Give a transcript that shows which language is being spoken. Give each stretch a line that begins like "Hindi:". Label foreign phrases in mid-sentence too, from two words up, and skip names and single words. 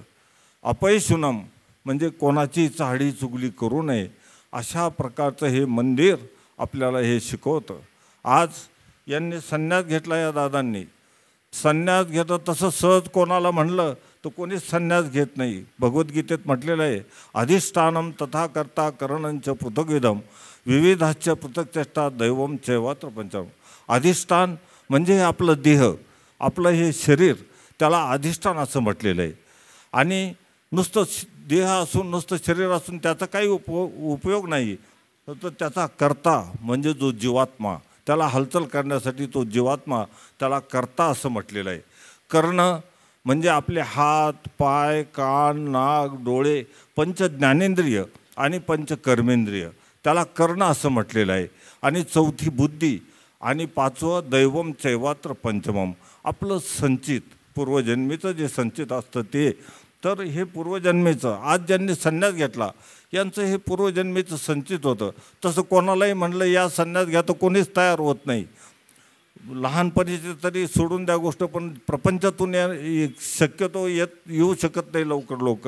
Marathi: अपयशुनम म्हणजे कोणाची चाहडी चुगली करू नये अशा प्रकारचं हे मंदिर आपल्याला हे शिकवतं. आज यांनी संन्यास घेतला. या दादांनी संन्यास घेतं तसं सहज कोणाला म्हणलं तर कोणीच संन्यास घेत नाही. भगवद्गीतेत म्हटलेलं आहे
Sanskrit: अधिष्ठानम तथा कर्ता करणंच पृथग्विधम विविधाच्च पृथक्चेष्टा दैवम चैवात्र पंचम.
Marathi: अधिष्ठान म्हणजे आपलं देह, आपलं हे शरीर, त्याला अधिष्ठान असं म्हटलेलं आहे. आणि नुसतं देह असून नुसतं शरीर असून त्याचा काही उपयोग नाही. तर त्याचा कर्ता म्हणजे जो जीवात्मा, त्याला हालचाल करण्यासाठी तो जीवात्मा, त्याला कर्ता असं म्हटलेलं आहे. कर्ण म्हणजे आपले हात पाय कान नाक डोळे पंच ज्ञानेंद्रिय आणि पंच कर्मेंद्रिय, त्याला कर्ण असं म्हटलेलं आहे. आणि चौथी बुद्धी आणि पाचवं
Sanskrit: दैवम चैवात्र पंचमम
Marathi: आपलं संचित पूर्वजन्मीचं जे संचित असतं ते. तर हे पूर्वजन्मीचं आज ज्यांनी संन्यास घेतला यांचं हे पूर्वजन्मीचं संचित होतं. तसं कोणालाही म्हणलं या संन्यास घ्या तर कोणीच तयार होत नाही. लहानपणीचे तरी सोडून द्या गोष्ट, पण प्रपंचातून शक्यतो येऊ शकत नाही लवकर लोक.